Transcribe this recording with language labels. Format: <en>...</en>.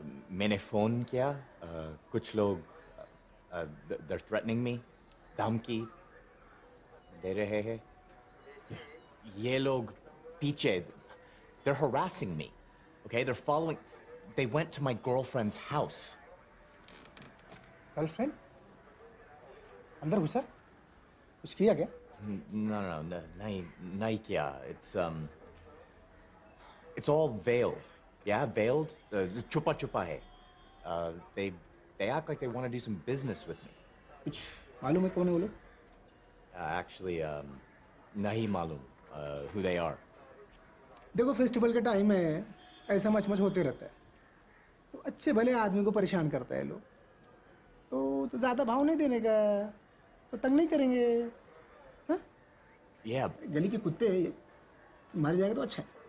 <hi>मैंने फोन किया, कुछ लोग</hi> <en>they're threatening me,</en> <hi>धमकी दे रहे हैं। ये लोग पीछे,</hi> <en>they're harassing me. Okay, they're following. They went to my girlfriend's house.</en> <hi>Girlfriend अंदर घुसा? कुछ किया क्या? No, नहीं किया.</hi> <en>It's all veiled. Yeah, veiled.</en> <hi>Chupa chupa hai.</hi> <en>They act like they want to do some business with me.</en> <hi>कुछ मालूम है कौन है वो लोग?</hi> <en>Actually,</en> <hi>nahi malum</hi> <en>who they are.</en> <hi>देखो फेस्टिवल के टाइम में ऐसा मच होते रहता है, तो अच्छे भले आदमी को परेशान करता है लोग, तो ज्यादा भाव नहीं देने का, तो तंग नहीं करेंगे। हाँ?</hi> <en>Yeah.</en> <hi>गली के कुत्ते मर जाएंगे तो अच्छा है।</hi>